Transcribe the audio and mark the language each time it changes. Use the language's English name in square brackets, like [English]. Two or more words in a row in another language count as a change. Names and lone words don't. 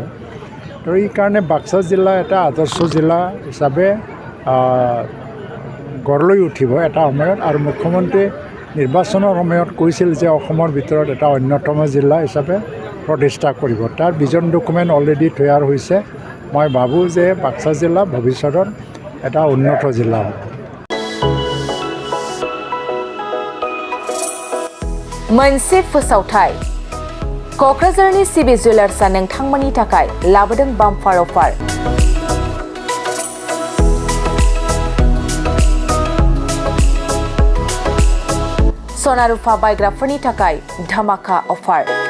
[Assamese] তো এই কাৰণে বাক্সা জিলা এটা আদৰ্শ জিলা হিচাপে গঢ় লৈ উঠিব এটা সময়ত। আৰু মুখ্যমন্ত্ৰী নিৰ্বাচনৰ সময়ত কৈছিল যে অসমৰ ভিতৰত এটা অন্যতম জিলা হিচাপে প্ৰতিষ্ঠা কৰিব। তাৰ [English] vision document already [Assamese] তৈয়াৰ হৈছে। মই ভাবোঁ যে বাক্সা জিলা ভৱিষ্যতত এটা উন্নত জিলা হ'ব। [Bodo] मोनसे फोसावथाय क'क्राझारनि सिबि जुवेलार्सआ नोंथांमोननि थाखाय लाबोदों [English] bumper offer. [Bodo] सना रुफा बायग्राफोरनि थाखाय धमाका अफार।